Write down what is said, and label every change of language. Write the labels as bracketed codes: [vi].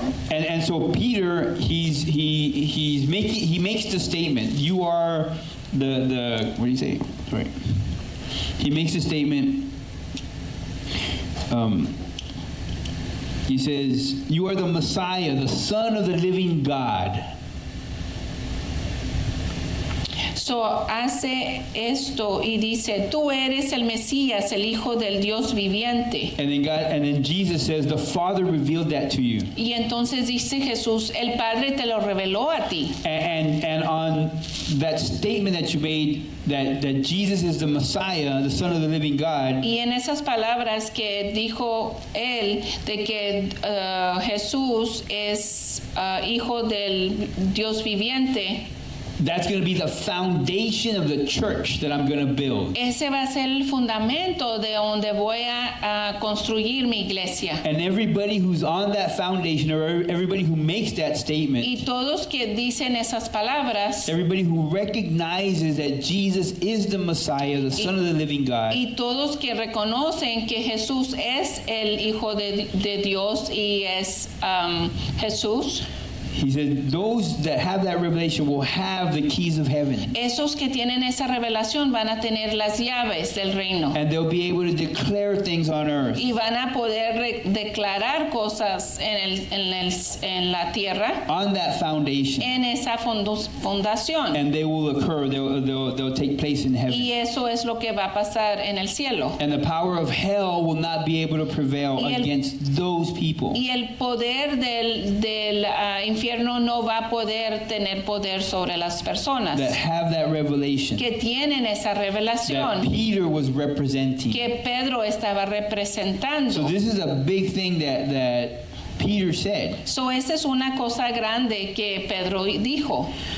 [en] And so Peter, he makes the statement. You are the what do you say? Sorry. He makes the statement. He says, you are the Messiah, the Son of the living God. [es] So hace esto y dice, tú eres el Mesías, el Hijo del Dios viviente. [en] And then Jesus says, the Father revealed that to you. [es] Y entonces dice Jesús, el Padre te lo reveló a ti. [en] And on that statement that you made, that Jesus is the Messiah, the Son of the living God. [es] Y en esas palabras que dijo él, de que Jesús es Hijo del Dios viviente. [en] That's going to be the foundation of the church that I'm going to build. [es] Ese va a ser el fundamento de donde voy a construir mi iglesia. [en] And everybody who's on that foundation, or everybody who makes that statement, [es] y todos que dicen esas palabras, [en] everybody who recognizes that Jesus is the Messiah, the Son of the living God, [es] y todos que reconocen que Jesús es el Hijo de Dios y es Jesús, [en] He said, those that have that revelation will have the keys of heaven. [es] Esos que tienen esa revelación van a tener las llaves del reino. [en] And they'll be able to declare things on earth. [es] Y van a poder declarar cosas en la tierra, [en] On that foundation. [es] en esa fundación. [en] And they will occur. They'll take place in heaven. [es] Y eso es lo que va a pasar en el cielo. [en] And the power of hell will not be able to prevail [es] Y el- [en] against those people [es] Y el poder del infierno no va a poder tener poder sobre las personas [en] that have that revelation [es] que tienen esa [en] that [es] revelación [en] Peter was representing. [es] que Pedro estaba [en] So [es] representando. [en] this is a big thing that Peter said. [es] So, esa es una cosa grande que Pedro dijo.